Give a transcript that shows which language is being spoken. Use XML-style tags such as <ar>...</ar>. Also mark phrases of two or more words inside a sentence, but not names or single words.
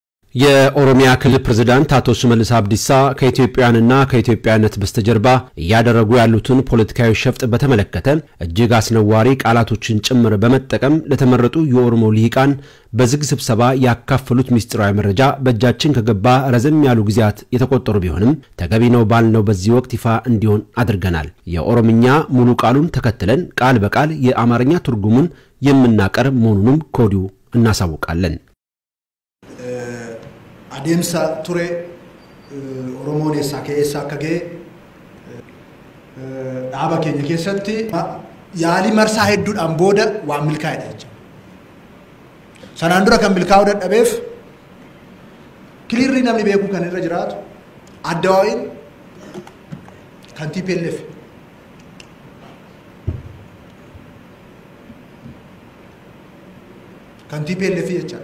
<am>የኦሮሚያ ክልል ፕሬዝዳንት አቶ ሽመልስ አብዲሳ ከኢትዮጵያውያንና ከኢትዮጵያነት በስተጀርባ ያደረጉ ያሉትን ፖለቲካዊ ሸፍጥ በተመለከተ እጅግ አስነዋሪ ቃላቶችን ጭምር በመጠቀም ለተመረጡ የኦሮሞ ልሂቃን በዝግ ስብሰባ ያካፈሉት ሚስጥራዊ መረጃ በእጃችን ከገባ ረዘም ያሉ ጊዜያት የተቆጠሩ ቢሆንም ተገቢ ነው ባልነው በዚህ ወቅት ይፋ እንዲሆን አድርገናል። የኦሮምኛ ሙሉ ቃሉን ተከትለን ቃል በቃል የአማርኛ ትርጉሙን የምናቀርብ መሆኑንም ኮዲው እናሳውቃለን።</am> <om>Adeemsa ture Oromoon eessaa keessa akka ga'e dhaaba keenya keessatti yaalii marsaa hedduudhaan booda waan milkaa'edha jechuudha. Sanaan dura kan milkaa'uu dadhabeef kiliirrii namni beeku kan irra jiraatu Addawaawiin kan TPLF jechuudha.</om>